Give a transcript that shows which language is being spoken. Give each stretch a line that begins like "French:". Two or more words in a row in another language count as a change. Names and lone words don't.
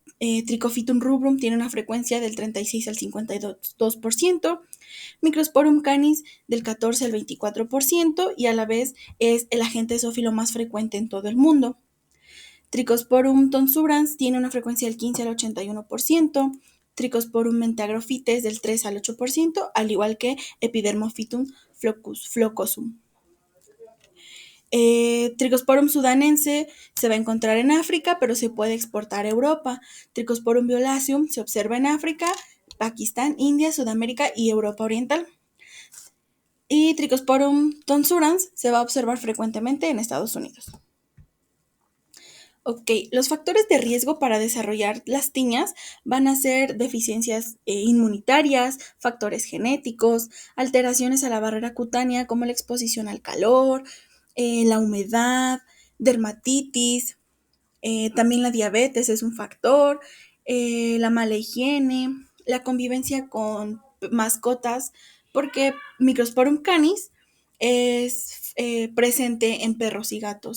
Spanish: Trichophytum rubrum tiene una frecuencia del 36 al 52%, Microsporum canis del 14 al 24% y a la vez es el agente zoófilo más frecuente en todo el mundo. Trichosporum tonsurans tiene una frecuencia del 15 al 81%, Trichosporum mentagrophytes del 3 al 8%, al igual que Epidermophytum flocosum. Trichosporum sudanense se va a encontrar en África, pero se puede exportar a Europa. Trichosporum violaceum se observa en África, Pakistán, India, Sudamérica y Europa Oriental. Y Trichosporum tonsurans se va a observar frecuentemente en Estados Unidos. Ok, los factores de riesgo para desarrollar las tiñas van a ser deficiencias inmunitarias, factores genéticos, alteraciones a la barrera cutánea como la exposición al calor, la humedad, dermatitis, también la diabetes es un factor, la mala higiene, la convivencia con mascotas, porque Microsporum canis es presente en perros y gatos.